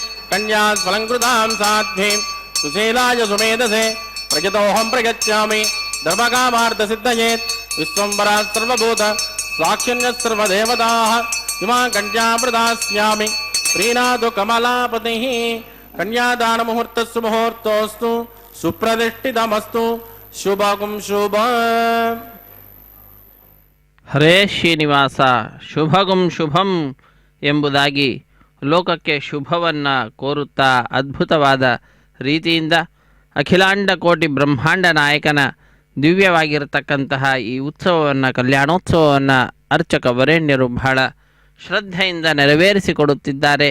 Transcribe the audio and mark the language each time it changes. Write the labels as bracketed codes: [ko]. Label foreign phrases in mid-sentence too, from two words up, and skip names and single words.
[sa] ಕನ್ಯಾ ಸ್ವಲಂಕೃತಾಂ ಸಾಧ್ವೀಂ ಸುಶೀಲಾಯ ಸುಮೇಧಸೆ ಪ್ರಜತೋಹಂ ಪ್ರಗಚ್ಯಾಮಿ ಧರ್ಮಕಾಮಾರ್ಥ ಸಿದ್ಧಯೇತ್ ವಿಶ್ವಂಬರಾತ್ ಸರ್ವಭೂತ ಸಾಕ್ಷಿಣ್ಯ ಸರ್ವದೇವತಾಃ ಇಮಾ ಕನ್ಯಾ ಪ್ರದಾಸ್ಯಾಮಿ ಪ್ರೀನಾದು ಕಮಲಾಪತಿಃ ಕನ್ಯಾದಾನ ಮುಹೂರ್ತಸ್ಸು ಮುಹೂರ್ತೋಸ್ತು ಸುಪ್ರತಿಷ್ಠಿತಮಸ್ತು ಶುಭಗುಂ ಶುಭ. [kn] ಹರೇ ಶ್ರೀನಿವಾಸ [sa] ಶುಭಗುಂ ಶುಭಂ [kn] ಎಂಬುದಾಗಿ ಲೋಕಕ್ಕೆ ಶುಭವನ್ನು ಕೋರುತ್ತಾ ಅದ್ಭುತವಾದ ರೀತಿಯಿಂದ ಅಖಿಲಾಂಡ ಕೋಟಿ ಬ್ರಹ್ಮಾಂಡ ನಾಯಕನ ದಿವ್ಯವಾಗಿರತಕ್ಕಂತಹ ಈ ಉತ್ಸವವನ್ನು ಕಲ್ಯಾಣೋತ್ಸವವನ್ನು ಅರ್ಚಕ ವರೇಣ್ಯರು ಬಹಳ ಶ್ರದ್ಧೆಯಿಂದ ನೆರವೇರಿಸಿಕೊಡುತ್ತಿದ್ದಾರೆ.